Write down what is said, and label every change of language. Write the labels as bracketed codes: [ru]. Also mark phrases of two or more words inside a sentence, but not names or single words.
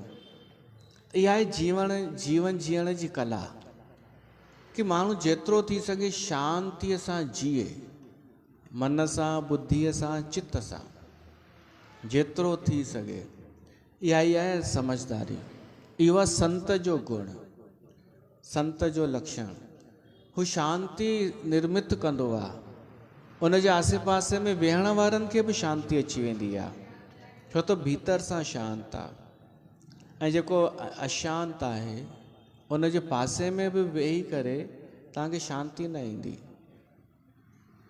[sd] इहा आहे जीवन जीअण जी कला, कि माण्हू जेतिरो थी सघे शांतीअ सां जीए, मन सां, बुद्धीअ सां, चित्त सां, जेतिरो थी सघे। इहा ई आहे समझदारी। इहो आहे संत जो गुण, संत जो लक्षण। हू शांती निर्मित कंदो आहे, उनजे आसे पासे में वेहण वारनि खे बि शांती अची वेंदी आहे, छो त भीतर सां शांत आहे। ऐं जेको अशांत आहे उनजे पासे में बि वेही करे तव्हांखे शांती न ईंदी।